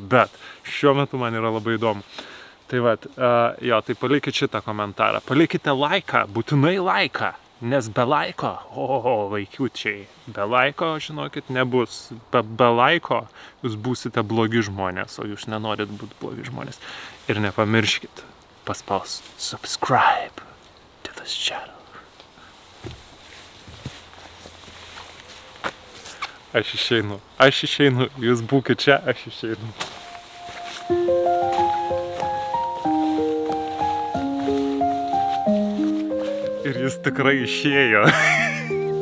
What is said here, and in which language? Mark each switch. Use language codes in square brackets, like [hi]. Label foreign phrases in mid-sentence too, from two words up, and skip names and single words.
[lt] Bet šiuo metu man yra labai įdomu. Tai tai palikit šitą komentarą. Palikite laiką, būtinai laiką. Nes be laiko, vaikiučiai, be laiko, žinokit, nebus. Be laiko jūs būsite blogi žmonės, o jūs nenorit būti blogi žmonės. Ir nepamirškit paspausti [en] subscribe to this channel. [lt] Aš išeinu, jūs būkit čia, aš išeinu. Ir jis tikrai išėjo.